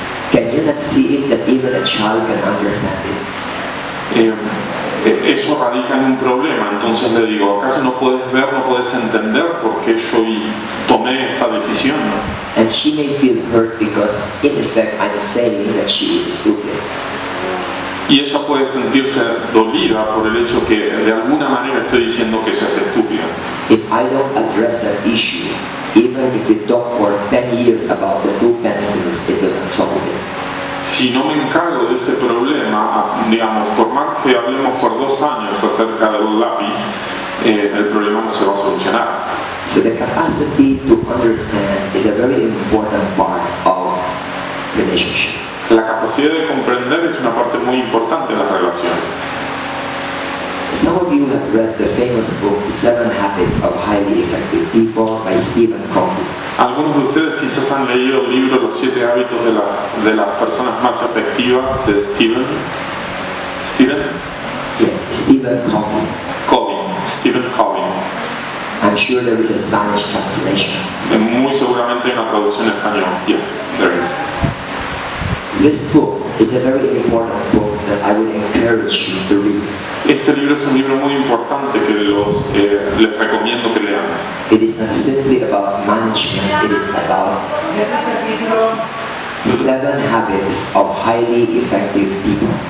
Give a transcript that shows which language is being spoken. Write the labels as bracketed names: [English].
[English] Can you not see it that even a child can understand it? [Spanish] Eso radica en un problema. Entonces le digo, ¿acaso no puedes ver, no puedes entender por qué yo tomé esta decisión? [English] And she may feel hurt because in effect I'm saying that she is stupid. [Spanish] Y ella puede sentirse dolida por el hecho que de alguna manera estoy diciendo que ella es estúpida. [English] If I don't address that issue, even if we talk for 10 years about the two pencils, it will not solve it. [Spanish] Si no me encargo de ese problema, digamos, por más que hablemos por 2 años acerca del lápiz, el problema no se va a solucionar. [English] So the capacity to understand is a very important part of relationship. [Spanish] La capacidad de comprender es una parte muy importante de las relaciones. [English] Some of you have read the famous book 7 Habits of Highly Effective People by Stephen Covey. [Spanish] Algunos de ustedes quizás han leído el libro Los 7 hábitos de las personas más efectivas de Stephen [English] Yes, Stephen Covey. Stephen Covey. I'm sure there is a Spanish translation. [Spanish] Muy seguramente hay una traducción en español. [English] Yeah, there is. This book is a very important book that I would encourage you to read. [Spanish] Este libro es un libro muy importante que les recomiendo que lean. [English] It is not simply about management, it is about 7 habits of highly effective people.